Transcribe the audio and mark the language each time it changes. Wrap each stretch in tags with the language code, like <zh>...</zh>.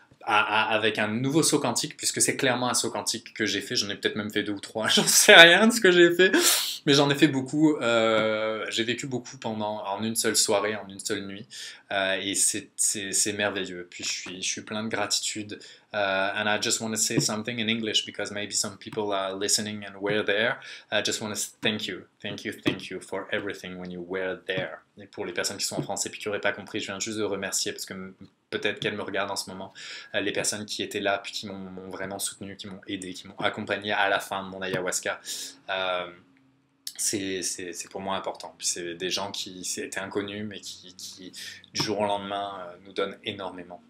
<fr>avec un nouveau saut quantique, puisque c'est clairement un saut quantique que j'ai fait. J'en ai peut-être même fait 2 ou 3, j'en sais rien de ce que j'ai fait, mais j'en ai fait beaucoup. J'ai vécu beaucoup en une seule soirée, en une seule nuit, et c'est merveilleux. Puis je suis plein de gratitude.</fr> <en>And I just want to say something in English because maybe some people are listening and were there. I just want to thank you for everything when you were there.</en> <fr>Et pour les personnes qui sont en France et puis qui n'auraient pas compris, je viens juste de remercier parce que peut-être qu'elles me regardent en ce moment, les personnes qui étaient là puis qui m'ont vraiment soutenu, qui m'ont aidé, qui m'ont accompagné à la fin de mon ayahuasca. C'est pour moi important. Puis c'est des gens qui étaient inconnus mais qui du jour au lendemain nous donnent énormément.</fr>